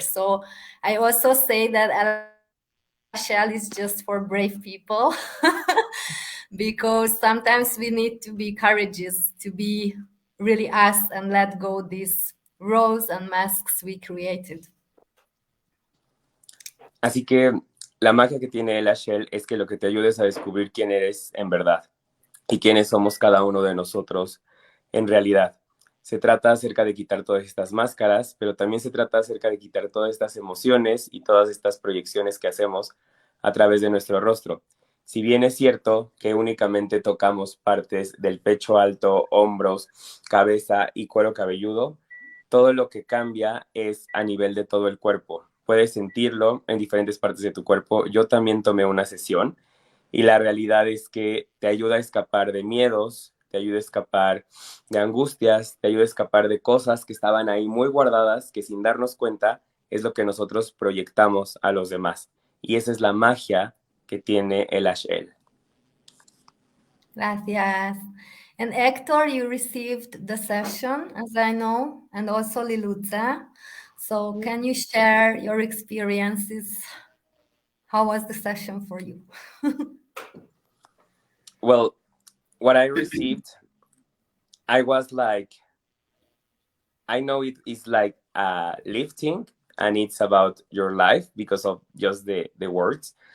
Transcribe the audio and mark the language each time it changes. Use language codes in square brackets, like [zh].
[en] So I also say that LHL is just for brave people because sometimes we need to be courageous to be really us and let go these roles and masks we created. [es] Así que la magia que tiene LHL es que lo que te ayuda es a descubrir quién eres en verdad y quiénes somos cada uno de nosotros en realidad. Se trata acerca de quitar todas estas máscaras, pero también se trata acerca de quitar todas estas emociones y todas estas proyecciones que hacemos a través de nuestro rostro. Si bien es cierto que únicamente tocamos partes del pecho alto, hombros, cabeza y cuero cabelludo, todo lo que cambia es a nivel de todo el cuerpo. Puedes sentirlo en diferentes partes de tu cuerpo. Yo también tomé una sesión y la realidad es que te ayuda a escapar de miedos, te ayuda a escapar de angustias, te ayuda a escapar de cosas que estaban ahí muy guardadas, que sin darnos cuenta es lo que nosotros proyectamos a los demás. Y esa es la magia que tiene el LHL. Gracias. [en] And Hector, you received the session, as I know, and also Liluza. So can you share your experiences? How was the session for you? Well, what I received, I was like, I know it is like lifting and it's about your life because of just the words.